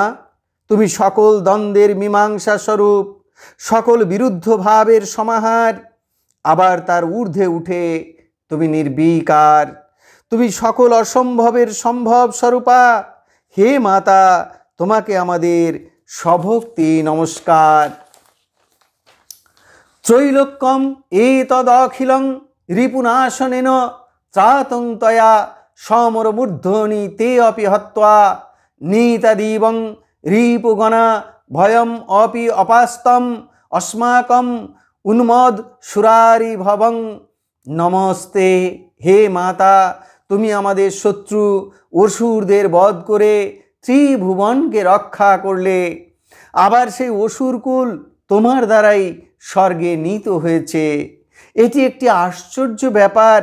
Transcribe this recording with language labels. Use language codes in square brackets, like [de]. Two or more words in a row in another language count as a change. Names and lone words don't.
[bn] তুমি সকল দ্বন্দ্বের মীমাংসা স্বরূপ, সকল বিরুদ্ধ ভাবের সমাহার, আবার তার ঊর্ধ্বে উঠে তুমি নির্বিকার, তুমি সকল অসম্ভবের সম্ভব স্বরূপা। হে মাতা, তোমাকে আমাদের সভক্তি নমস্কার। [sa] ত্রৈলোক্যম এতদখিলং রিপুনাশনেন ত্রাতং তয়া সমরমূর্ধনি তে অপি হত্বা নীতাদিবং রিপুগণা ভয়ম অপি অপাস্তম अस्माकं উন্মদ সুরারি ভবং। [bn] নমস্তে। হে মাতা, তুমি আমাদের শত্রু অসুরদের বধ করে ত্রিভুবনকে রক্ষা করলে, আবার সেই অসুরকুল তোমার দ্বারাই স্বর্গে নীত হয়েছে। এটি একটি আশ্চর্য ব্যাপার।